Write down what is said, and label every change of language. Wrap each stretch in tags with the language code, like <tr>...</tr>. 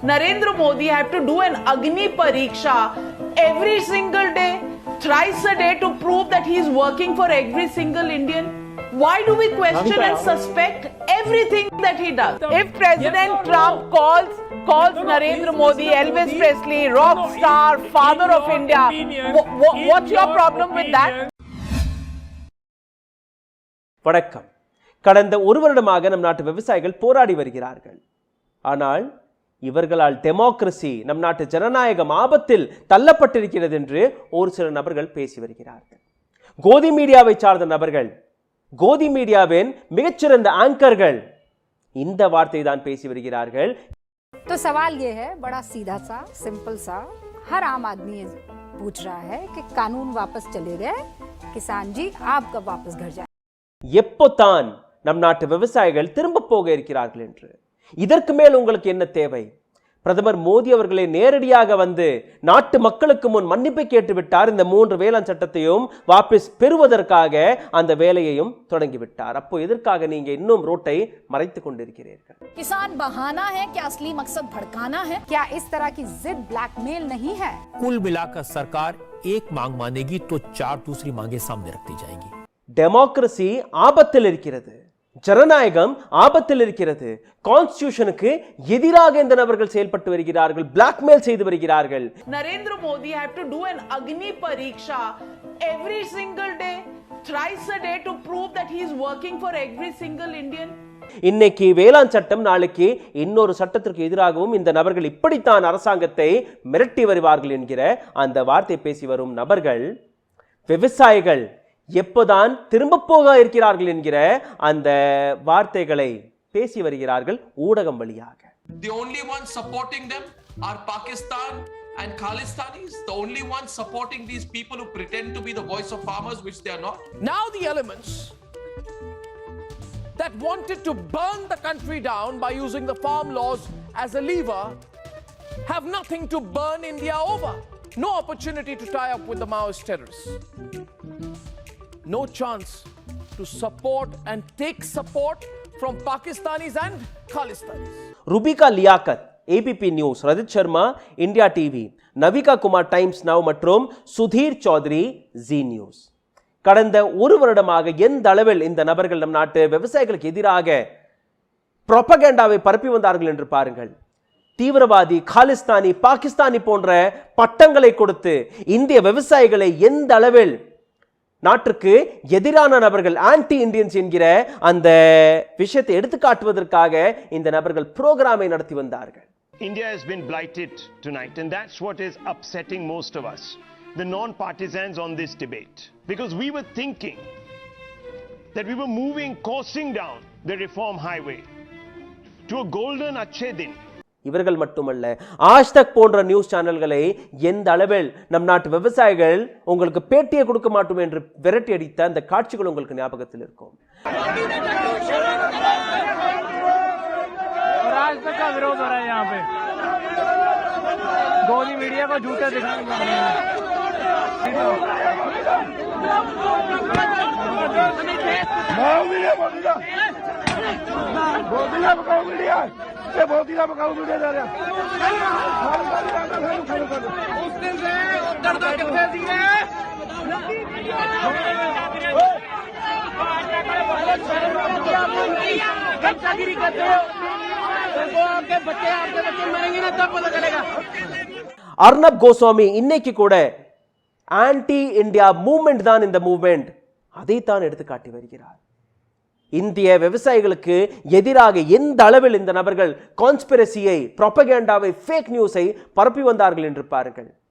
<en>Narendra Modi have to do an Agni Pariksha every single day, thrice a day to prove that he is working for every single Indian. Why do we question and suspect everything that he does? If President Trump calls Narendra Modi Elvis Presley, rock star, father of India, what's your problem with that?</en> <ta>வணக்கம். கடந்த ஒரு வருடமாக நம் நாட்டு விவசாயிகள் போராடி வருகிறார்கள். ஆனால் இவர்களால் டெமோக்ரசி, நம் நாட்டு ஜனநாயகம் ஆபத்தில் தள்ளப்பட்டிருக்கிறது என்று ஒரு சில நபர்கள் பேசி வருகிறார்கள். கோதி மீடியாவை சார்ந்த நபர்கள், கோதி மீடியாவின் மிகச்சிறந்த ஆங்கர்கள் இந்த வார்த்தை தான் பேசி வருகிறார்கள்.</ta> <hi>तो सवाल ये है, बड़ा सीधा सा, सिंपल सा, हर आम आदमी पूछ रहा है कि कानून वापस चले गए, किसान जी आप कब वापस घर जाए?</hi> <ta>எப்போதான் நம் நாட்டு விவசாயிகள் திரும்ப போக இருக்கிறார்கள் என்று. இதற்கு மேல் உங்களுக்கு என்ன தேவை? பிரதமர் மோடி அவர்களை நேரடியாக வந்து நாட்டு மக்களுக்கு முன் மன்னிப்பை கேட்டுவிட்டார். இந்த 3 வேளாண் சட்டத்தையும் வாபஸ் பெறுவதற்காக அந்த வேலையையும் தொடங்கிவிட்டார். அப்போ எதற்காக நீங்க இன்னும் ரோட்டை மறைத்துக் கொண்டிருக்கிறீர்கள்?</ta> <hi>किसान बहाना है क्या असली मकसद भड़काना है? क्या इस तरह की जिद ब्लैकमेल नहीं है? कुल मिलाकर सरकार एक मांग मानेगी तो 4 दूसरी मांगे सामने रखती जाएंगी.</hi> <ta>டெமோக்ரசி ஆபத்தில் இருக்கிறது, ஜனநாயகம் ஆபத்தில் இருக்கிறது. கான்ஸ்டிடியூஷனுக்கு எதிராக இந்த நபர்கள் செயல்பட்டு வருகிறார்கள், பிளாக்மெயில் செய்து வருகிறார்கள்.</ta> <en>Narendra Modi have to do an Agni Pariksha every single day, thrice a day to prove that he is working for every single Indian.</en> <ta>இன்னைக்கு வேளாண் சட்டம், நாளைக்கு இன்னொரு சட்டத்திற்கு எதிராகவும் இந்த நபர்கள் இப்படித்தான் அரசாங்கத்தை மிரட்டி வருவார்கள் என்கிற அந்த வார்த்தை பேசி வரும் நபர்கள் விவசாயிகள் எப்போதான் திரும்ப போக இருக்கிறார்கள் என்கிற அந்த வார்த்தைகளை பேசி வருகிறார்கள் ஊடகம் வழியாக.</ta> <en>The only ones supporting them are Pakistan and Khalistanis, the only ones supporting these people who pretend to be the voice of farmers, which they are not. Now the elements that wanted to burn the country down by using the farm laws as a lever have nothing to burn India over. No opportunity to tie up with the Maoist terrorists. No chance to support and take support from Pakistanis and Khalistanis.</en> <ta>ருபிகா Liaquat, ABP news, Rajith Sharma, India TV, Navika Kumar times now மற்றும் Sudhir Chowdhury, G news. கடந்த ஒரு வருடமாக எந்த அளவில் இந்த நபர்கள் நம் நாட்டு விவசாயிகளுக்கு எதிராக புரோபகேண்டாவை பரப்பி வந்தார்கள் என்று பாருங்கள். தீவிரவாதி, காலிஸ்தானி, பாகிஸ்தானி போன்ற பட்டங்களை கொடுத்து இந்திய விவசாயிகளை எந்த அளவில் நாட்டுக்கு எதிரான நபர்கள், ஆன்டி இந்தியன்ஸ் என்கிற அந்த விஷயத்தை எடுத்து காட்டுவதற்காக இந்த நபர்கள் புரோகிராமை நடத்தி வந்தார்கள்.</ta> <en>India has been blighted tonight, and that's what is upsetting most of us, the non-partisans on this debate. Because we were thinking that we were coursing down the reform highway to a golden Achhe Din.</en> <ta>இவர்கள் மட்டுமல்ல, ஆஜ்தக் போன்ற news சேனல்களை எந்த அளவில் நம் நாட்டு விவசாயிகள் உங்களுக்கு பேட்டியை கொடுக்க மாட்டோம் என்று விரட்டி அடித்த அந்த காட்சிகள் உங்களுக்கு ஞாபகத்தில் இருக்கும்.</ta> <hi>आजतक का विरोध हो रहा है यहाँ पे, गोदी मीडिया को झूठे दिखाने जा रहे हैं. गोदी मीडिया बहुत ही बकाऊ वीडियो जा रहा उस दिन से दर्द कितने दिए गंजागिरी करते हो आपके बच्चे मरेंगे ना तब पता चलेगा.</hi> <ta>அர்ணப் கோஸ்வாமி இன்னைக்கு கூட ஆன்டி இந்தியா மூவ்மெண்ட் தான் இந்த மூவ்மெண்ட், அதைத்தான் எடுத்து காட்டி வருகிறார். இந்திய விவசாயிகளுக்கு எதிராக எந்த அளவில் இந்த நபர்கள் கான்ஸ்பிரசியை, ப்ரொபகேண்டாவை, ஃபேக் நியூஸை பரப்பி வந்தார்கள் என்று பாருங்கள்.</ta>